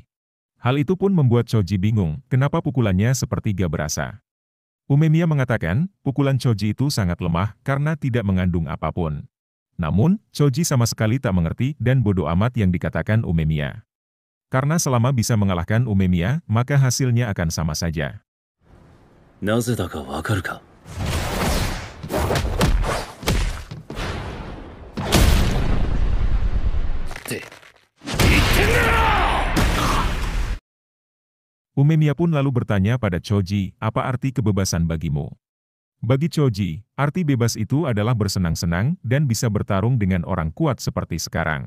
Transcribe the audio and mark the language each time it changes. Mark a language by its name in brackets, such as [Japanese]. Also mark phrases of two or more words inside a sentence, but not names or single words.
[Indonesian] Hal itu pun membuat Choji bingung kenapa pukulannya seperti gak berasa. Umemiya mengatakan, pukulan Choji itu sangat lemah karena tidak mengandung apapun. Namun, Choji sama sekali tak mengerti dan bodoh amat yang dikatakan Umemiya. Karena selama bisa mengalahkan Umemiya, maka hasilnya akan sama saja. [Japanese] なぜだかわかるか [Indonesian] Umemiya pun lalu bertanya pada Choji, apa arti kebebasan bagimu? Bagi Choji, arti bebas itu adalah bersenang-senang dan bisa bertarung dengan orang kuat seperti sekarang.